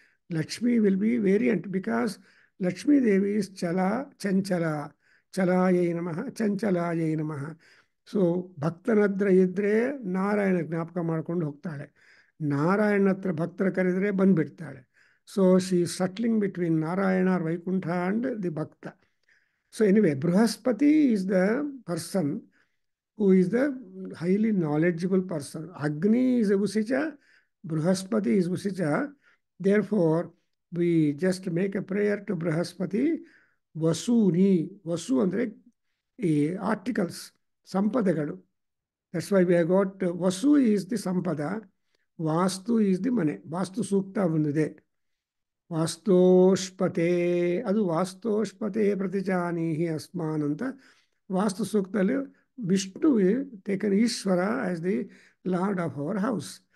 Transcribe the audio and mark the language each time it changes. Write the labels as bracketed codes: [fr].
[en] Lakshmi will be variant, because Lakshmi Devi is ಚಂಚಲ, [sa] ಚಲಾಯೈ ನಮಃ, ಚಂಚಲಾಯೈ ನಮಃ. [kn] ಸೊ ಭಕ್ತನ ಹತ್ರ ಇದ್ದರೆ ನಾರಾಯಣ ಜ್ಞಾಪಕ ಮಾಡ್ಕೊಂಡು ಹೋಗ್ತಾಳೆ, ನಾರಾಯಣ ಹತ್ರ ಭಕ್ತರ ಕರೆದರೆ ಬಂದುಬಿಡ್ತಾಳೆ. [en] So she settling between Narayana or Vaikuntha and the bhakta. So anyway, Brihaspati is the person who is the highly knowledgeable person. Agni is a Usija, Bruhaspati is Usija. Therefore, we just make a prayer to Bruhaspati. Vasuni, Vasu andre articles, Sampadagalu. That's why we have got Vasu is the Sampada, Vastu is the Mane. [kn] Vastu Sukta ಬಂದಿದೆ. ವಾಸ್ತೋಷ್ಪತೆ, ಅದು ವಾಸ್ತೋಷ್ಪತೆ ಪ್ರತಿಜಾನೀಹಿ ಅಸ್ಮಾನ್ ಅಂತ ವಾಸ್ತು ಸೂಕ್ತದಲ್ಲಿ [en] Vishnu taken Ishwara as the lord of our house.